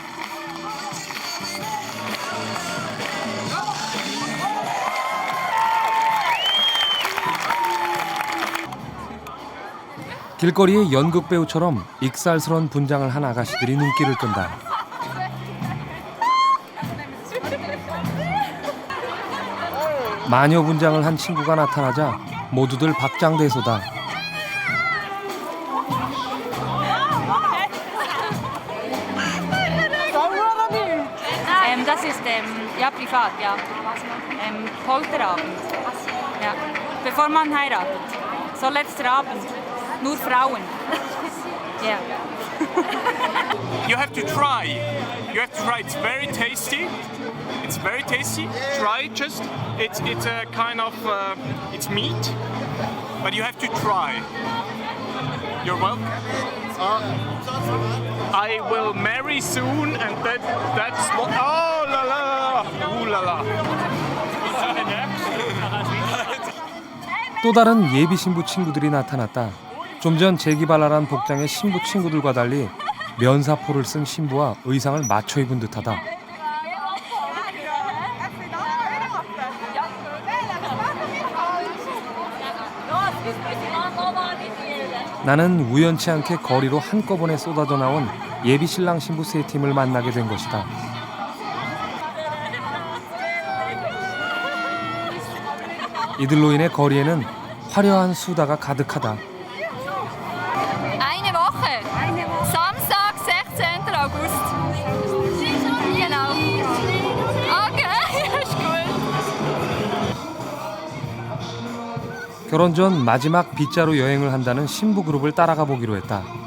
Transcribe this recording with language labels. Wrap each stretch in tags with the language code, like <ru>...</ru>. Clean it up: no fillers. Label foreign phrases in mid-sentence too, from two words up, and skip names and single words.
<ko>길거리에 연극 배우처럼 익살스런 분장을 한 아가씨들이 눈길을 끈다. 마녀 분장을 한 친구가 나타나자 모두들 박장대소다.</ko> <de>Das ist ja privat, ja. Polterabend. Ja. Bevor man heiratet. So letzter Abend. Nur Frauen.</de> <en>Yeah. You have to try. You have to try. It's very tasty. It's very tasty. Try it just. It's a kind of it's meat, but you have to try. You're welcome. I will marry soon, and that's what. Oh la la. Ooh la la.</en> <ko>또 다른 예비 신부 친구들이 나타났다. 좀 전 재기발랄한 복장의 신부 친구들과 달리 면사포를 쓴 신부와 의상을 맞춰 입은 듯하다. 나는 우연치 않게 거리로 한꺼번에 쏟아져 나온 예비 신랑 신부 세 팀을 만나게 된 것이다. 이들로 인해 거리에는 화려한 수다가 가득하다.</ko> <de>Eine Woche. Samstag, 16. August. Genau. Okay, ist gut.</de> <ko>결혼 전 마지막 빗자루 여행을 한다는 신부 그룹을 따라가 보기로 했다.</ko>